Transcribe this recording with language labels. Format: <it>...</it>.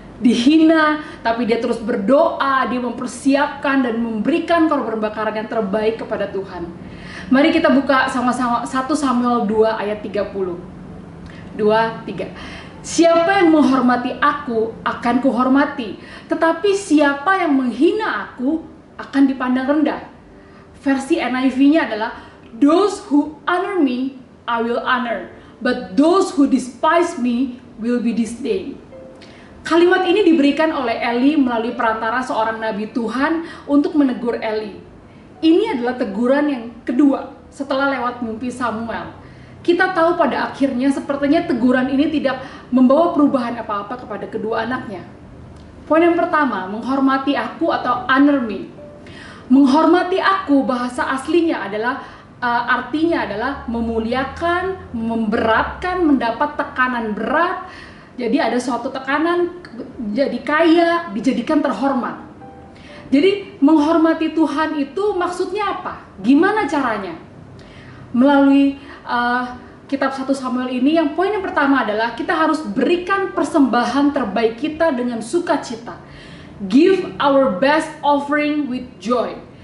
<id>dihina, tapi dia terus berdoa, dia mempersiapkan dan memberikan korban bakaran yang terbaik kepada Tuhan. Mari kita buka sama-sama 1 Samuel 2 ayat 30. 2, 3. Siapa yang menghormati aku akan kuhormati, tetapi siapa yang menghina aku akan dipandang rendah. Versi NIV-nya adalah,</id> <en>those who honor me, I will honor, but those who despise me will be disdained.</en> <id>Kalimat ini diberikan oleh Eli melalui perantara seorang nabi Tuhan untuk menegur Eli. Ini adalah teguran yang kedua setelah lewat mimpi Samuel. Kita tahu pada akhirnya sepertinya teguran ini tidak membawa perubahan apa-apa kepada kedua anaknya. Poin yang pertama, menghormati aku atau</id> <en>honor me.</en> <id>Menghormati aku bahasa aslinya adalah artinya adalah memuliakan, memberatkan, mendapat tekanan berat. Jadi ada suatu tekanan, jadi kaya, dijadikan terhormat. Jadi menghormati Tuhan itu maksudnya apa? Gimana caranya? Melalui kitab 1 Samuel ini, yang poin yang pertama adalah kita harus berikan persembahan terbaik kita dengan sukacita.</id> <en>Give our best offering with joy.</en>